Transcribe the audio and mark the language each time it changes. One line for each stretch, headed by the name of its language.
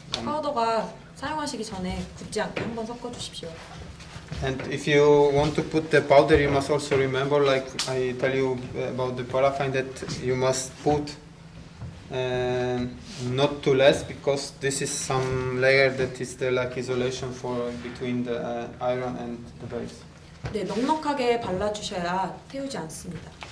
Korean: 파우더가 사용하시기 전에 굳지 않게 한번 섞어주십시오.
English: And if you want to put the powder, you must also remember, like I tell you about the paraffin, that you must put not too less, because this is some layer that is the like isolation for between the iron and the base.
Korean: 네, 넉넉하게 발라주셔야 태우지 않습니다.